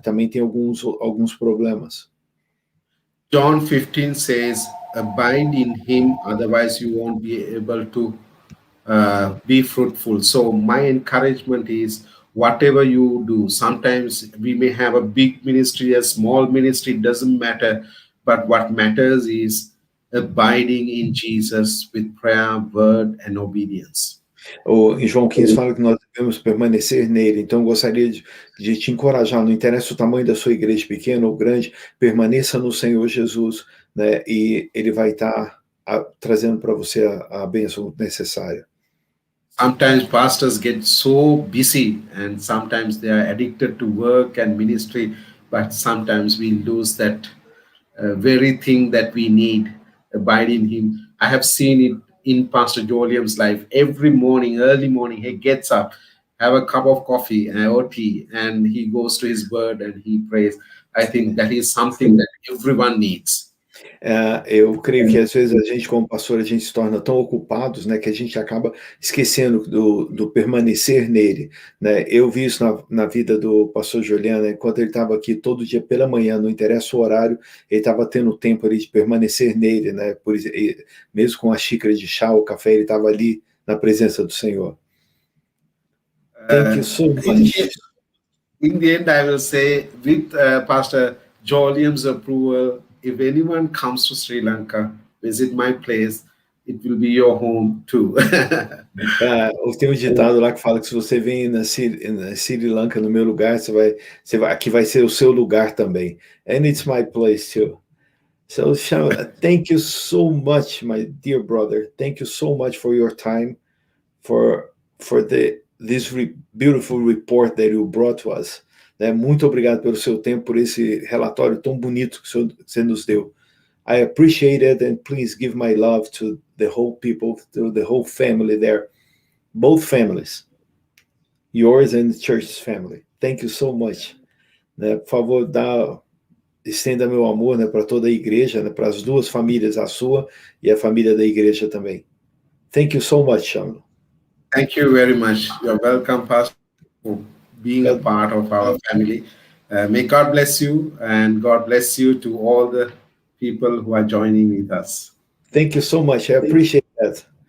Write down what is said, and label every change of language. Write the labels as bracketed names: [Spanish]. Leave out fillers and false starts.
[Portuguese] Também tem alguns problemas. [English] John 15 says, abide in him, otherwise you won't be able to be fruitful. So my encouragement is whatever you do, sometimes we may have a big ministry, a small ministry, doesn't matter, but what matters is abiding in Jesus with prayer, word, and obedience. [Portuguese] Em João 15 fala que nós devemos permanecer nele. Então, eu gostaria de te encorajar, não interessa o tamanho da sua igreja, pequena ou grande, permaneça no Senhor Jesus, né? E Ele vai estar trazendo para você a bênção necessária. [English] Sometimes pastors get so busy and sometimes they are addicted to work and ministry, but sometimes we lose that very thing that we need, abide in him. I have seen it in Pastor Jolium's life. Every morning, early morning, he gets up, have a cup of coffee or tea, and he goes to his word and he prays. I think that is something that everyone needs. [Portuguese] Eu creio que às vezes a gente, como pastor, a gente se torna tão ocupados, né, que a gente acaba esquecendo do permanecer nele, né? Eu vi isso na vida do pastor Juliano, enquanto ele estava aqui todo dia pela manhã, não interessa o horário, ele estava tendo tempo ali de permanecer nele, né? Mesmo com a xícara de chá ou café, ele estava ali na presença do Senhor. [English] Thank you so much. In the end, I will say, with Pastor Jolium's approval, if anyone comes to Sri Lanka, visit my place, it will be your home too. [Portuguese] Tem um ditado lá que fala que se você vem na Sri Lanka, no meu lugar, aqui vai ser o seu lugar também. [English] And it's my place too. So, Shamila, thank you so much, my dear brother. Thank you so much for your time, for this beautiful report that you brought to us. [Portuguese] Né? Muito obrigado pelo seu tempo, por esse relatório tão bonito que você nos deu. [English] I appreciate it, and please give my love to the whole people, to the whole family there, both families, yours and the church's family. Thank you so much. Né? [Portuguese] Por favor, estenda meu amor, né, para toda a igreja, né, para as duas famílias, a sua e a família da igreja também. [English] Thank you so much, Shamila. Thank you very much. You're welcome, Pastor, for being a part of our family. May God bless you, and God bless you to all the people who are joining with us. Thank you so much. I appreciate that.